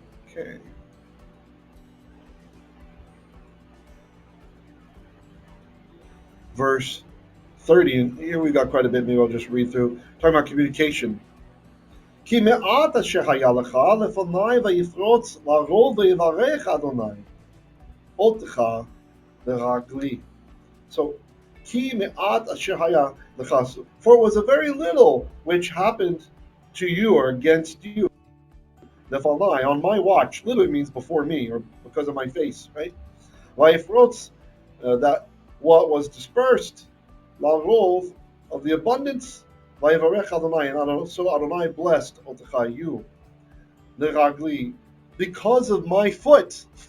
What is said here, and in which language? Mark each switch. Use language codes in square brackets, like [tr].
[en] Okay. Verse 30, and here we've got quite a bit. Maybe I'll just read through. Talking about communication. [he] כי מעט אשר היה לך לפני ויפרוץ לרוב ויברך אדוני אותך לרגלי. [en] So, [he] כי מעט אשר היה לך, [en] for it was a very little which happened to you or against you. Nephalai, on my watch, literally means before me or because of my face, right? Vayifrotz, that what was dispersed, larov, of the abundance, vayivarech Adonai, and so Adonai blessed Otechai, you, leragli, because of my foot.